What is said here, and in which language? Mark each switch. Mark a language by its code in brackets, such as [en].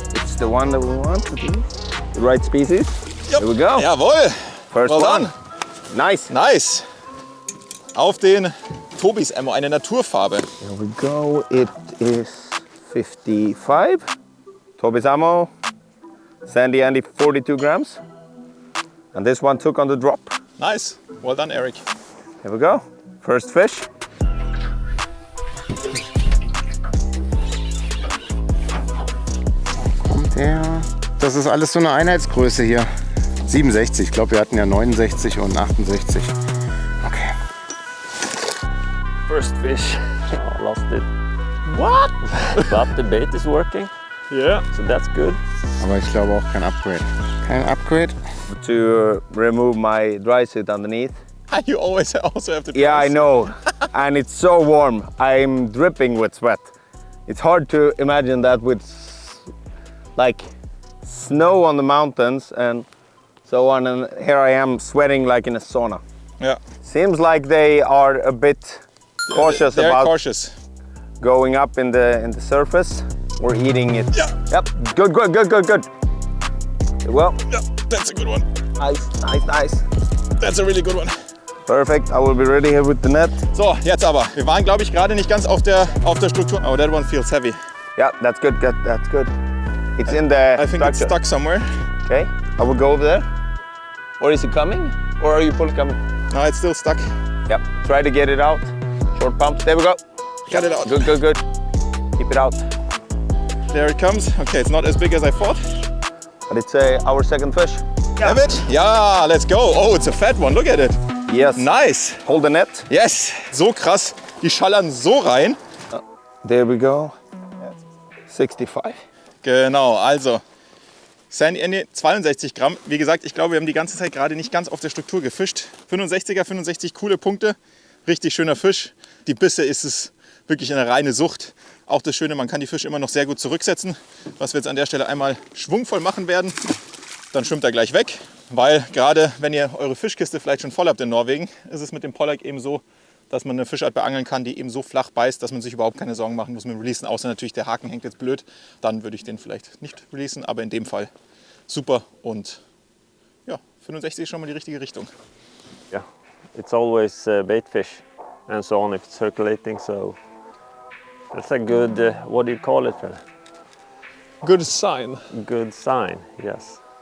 [en] It's the one that we want to do. The right species. Yep. Here we go. [de] Jawohl. [en] First Well one. done. Nice. Nice. [de] Auf den Tobis Ammo, eine Naturfarbe. [en] Here we go. It is 55. Toby's ammo. Sandy Andy 42 grams. And this one took on the drop. Nice. Well done, Eric. Here we go. First fish. [de] Kommt her. Das ist alles so eine Einheitsgröße hier. 67. Ich glaube, wir hatten ja 69 und 68. Okay. [en] First fish. Oh, lost it. What? But the bait is working, Yeah. so that's good. [de] Aber ich glaube auch kein Upgrade. Kein Upgrade. [en] To remove my dry suit underneath. You always also have to try. Yeah, I know. And it's so warm. I'm dripping with sweat. It's hard to imagine that with like snow on the mountains and so on. And here I am sweating like in a sauna. Yeah. Seems like they are a bit cautious They're about cautious. going up in the surface or eating it. Yeah. Yep. Good, good, good, good, good. Well, Yeah, that's a good one. nice, nice, nice. That's a really good one. Perfect. I will be ready here with the net. [de] So, jetzt aber. Wir waren, glaube ich, gerade nicht ganz auf der Struktur. [en] Oh, that one feels heavy. Yeah, that's good, good, that's good. It's in the I think it's structure. stuck somewhere. Okay, I will go over there. Or is it coming? Or are you fully coming? No, it's still stuck. Yep, try to get it out. Short pump, there we go. Got it out. Good, good, good. Keep it out. There it comes. Okay, it's not as big as I thought. But it's our second fish. Have it? Yeah, let's go. Oh, it's a fat one. Look at it. Yes. Nice. Hold the net. [de] Yes. So krass. Die schallern so rein. [en] There we go. 65. [de] Genau, also Sandy Andy 62 Gramm. Wie gesagt, ich glaube, wir haben die ganze Zeit gerade nicht ganz auf der Struktur gefischt. 65er, 65 coole Punkte. Richtig schöner Fisch. Die Bisse ist es wirklich eine reine Sucht. Auch das Schöne, man kann die Fische immer noch sehr gut zurücksetzen. Was wir jetzt an der Stelle einmal schwungvoll machen werden. Dann schwimmt er gleich weg. Weil gerade wenn ihr eure Fischkiste vielleicht schon voll habt in Norwegen, ist es mit dem Pollack eben so, dass man eine Fischart beangeln kann, die eben so flach beißt, dass man sich überhaupt keine Sorgen machen muss mit dem Releasen. Außer natürlich der Haken hängt jetzt blöd. Dann würde ich den vielleicht nicht releasen. Aber in dem Fall super. Und ja, 65 ist schon mal die richtige Richtung. [en] Yeah, it's always bait fish and so on if it's circulating. So that's a good, what do you call it? Good sign. Good sign, yes.